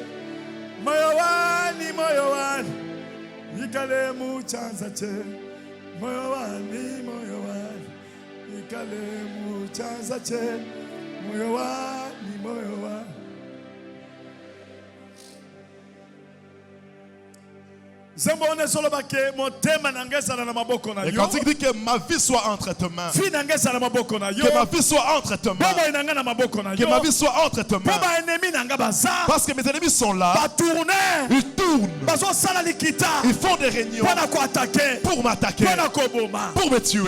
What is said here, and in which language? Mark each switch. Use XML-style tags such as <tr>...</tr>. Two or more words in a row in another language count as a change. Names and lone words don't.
<bem>Moyowani ikale mu chanza che. Moyowani ikale mu chanza che. Moyowani</bem> <fr>Et quand il dit que ma vie soit entre tes mains, que ma vie soit entre tes mains, que ma vie soit entre tes mains, parce que mes ennemis sont là, ils tournent, ils font des réunions pour m'attaquer, pour me tuer.</fr>